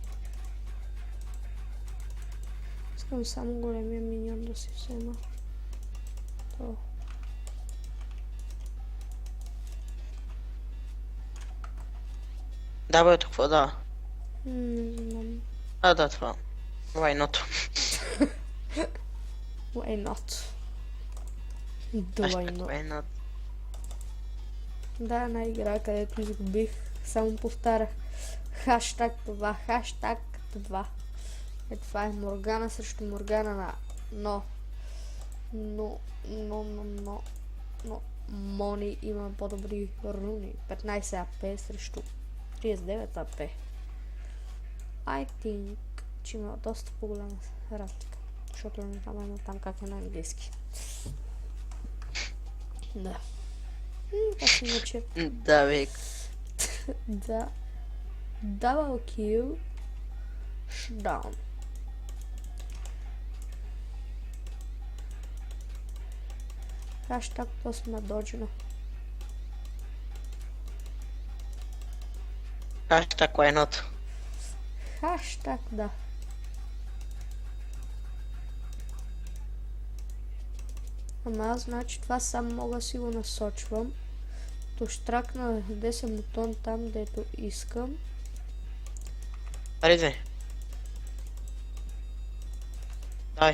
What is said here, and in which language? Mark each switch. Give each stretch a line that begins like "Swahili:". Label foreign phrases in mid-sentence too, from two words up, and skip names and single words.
Bulgarian: Искам само големия миньон да си взема. То. Да, бе, какво да? Не знам. А, да, това.
English: Why not? Why not? Why Hashtag not? why not?
Bulgarian: Да, една игра, където изгубих. Само повтарях. Хаштаг това, хаштаг това. Е, това е Моргана срещу Моргана на... Но Мони има по-добри руни. 15 АП срещу 39 АП.
English: I think,
Bulgarian: че има доста по-голяма разлика. Защото не знам там как е на английски. Да. Аз иначе... Да, бе. Да.
English: Double kill. Down.
Bulgarian: Хаштаг то сме доджено.
English: Hashtag why not?
Bulgarian: Хаштаг, да. Ама аз значи това сам мога да си го насочвам. То штракна 10 бутон там, дето искам. Рейдвей. Давай.